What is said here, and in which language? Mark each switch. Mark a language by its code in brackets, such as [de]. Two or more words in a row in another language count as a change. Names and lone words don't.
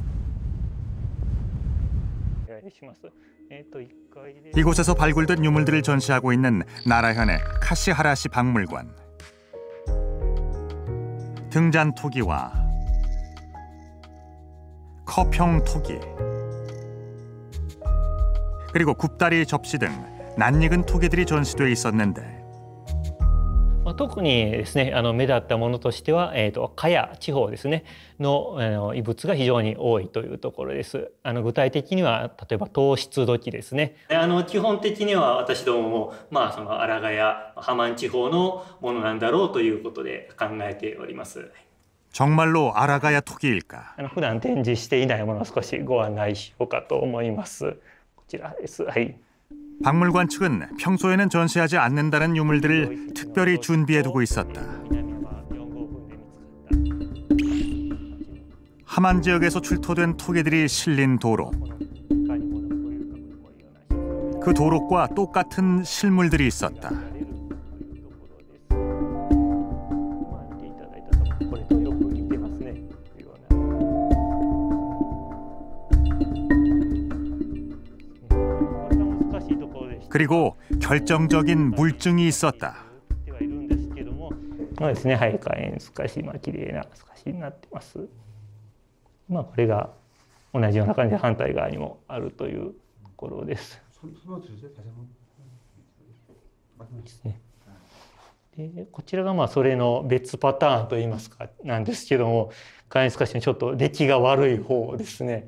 [ko] 이곳에서 발굴된 유물들을 전시하고 있는 나라현의 카시하라시 박물관. 등잔 토기와 커평 토기 그리고 굽다리 접시 등 낯익은 토기들이 전시돼 있었는데 [ja] 特にですね、目立ったものとしては、加谷地方ですねの遺物が非常に多いというところです。具体的には例えば糖質土器ですね。基本的には私どももその荒賀や浜安地方のものなんだろうということで考えております。 [ko] 정말로 아라가야 토기일까? [ja] 普段展示していないものを少しご案内しようかと思います。こちらです。はい。 [ko] 박물관 측은 평소에는 전시하지 않는다는 유물들을 특별히 준비해두고 있었다. 함안 지역에서 출토된 토기들이 실린 도로. 그 도록과 똑같은 실물들이 있었다. 그리고 결정적인 물증이 있었다. [ja] そうですね、はい、火炎透かし、綺麗な透かしになってます。これが同じような感じで反対側にもあるというところです。ですね。でこちらがそれの別パターンといいますかなんですけども、火炎透かしのちょっと出来が悪い方ですね。